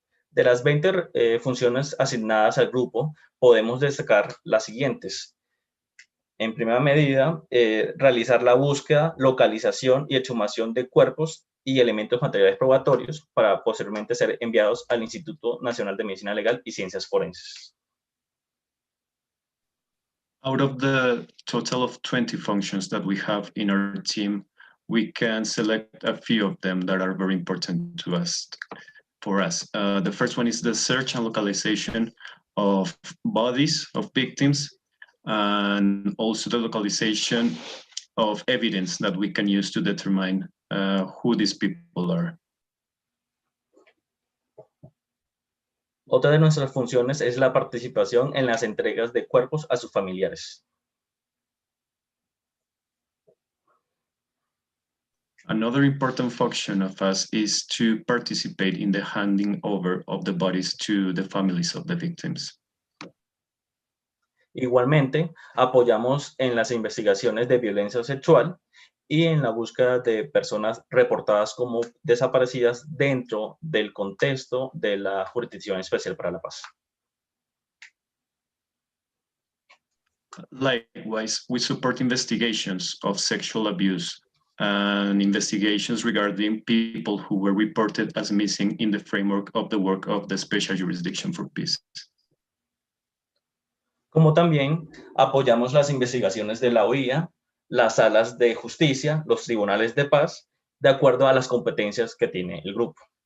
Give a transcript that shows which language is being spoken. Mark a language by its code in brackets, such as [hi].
[es] De las 20 funciones asignadas al grupo, podemos destacar las siguientes. En primera medida, realizar la búsqueda, localización y exhumación de cuerpos y elementos materiales probatorios para posteriormente ser enviados al Instituto Nacional de Medicina Legal y Ciencias Forenses. [en] Out of the total of 20 functions that we have in our team, we can select a few of them that are very important to us. For us, the first one is the search and localization of bodies of victims, and also the localization of evidence that we can use to determine who these people are. [es] Otra de nuestras funciones es la participación en las entregas de cuerpos a sus familiares. [en] Another important function of us is to participate in the handing over of the bodies to the families of the victims. [es] Igualmente, apoyamos en las investigaciones de violencia sexual y en la búsqueda de personas reportadas como desaparecidas dentro del contexto de la Jurisdicción Especial para la Paz. [en] Likewise, we support investigations of sexual abuse and investigations regarding people who were reported as missing in the framework of the work of the Special Jurisdiction for Peace. [es] Como también apoyamos las investigaciones de la OIA, las salas de justicia, los tribunales de paz, de acuerdo a las competencias que tiene el grupo.